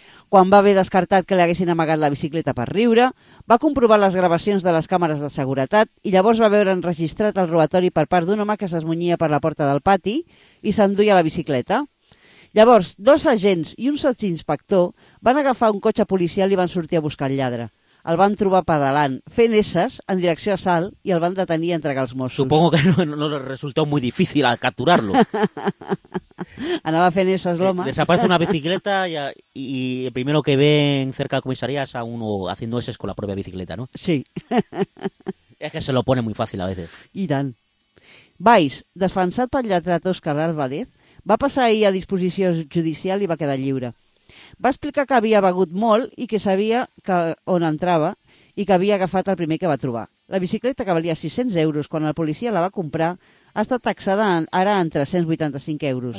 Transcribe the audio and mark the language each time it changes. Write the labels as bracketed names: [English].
[Catalan] Quan va haver descartat que li haguessin amagat la bicicleta per riure, va comprovar les gravacions de les càmeres de seguretat i llavors va veure enregistrat el robatori per part d'un home que s'esmunyia per la porta del pati i s'enduia la bicicleta. Llavors, dos agents i un sotsinspector van agafar un cotxe policial i van sortir a buscar el lladre. El van trobar pedalant, fent esses en direcció a Salt i el van detenir i entregar als Mossos. [Spanish] Supongo que no resultó muy difícil al capturarlo. [Catalan] Anava fent esses l'home. [Spanish] Desaparece una bicicleta y el primero que ve en cerca de comisaría es a uno haciendo esses con la propia bicicleta, ¿no? Sí. Es que se lo pone muy fácil a veces. [Catalan] I tant. Baix, defensat pel lletrat Òscar Álvarez, va passar ahir a disposició judicial i va quedar lliure. Va explicar que havia begut molt i que sabia que on entrava i que havia agafat el primer que va trobar. La bicicleta, que valia 600 euros quan la policia la va comprar, ha estat taxada ara en 385 euros.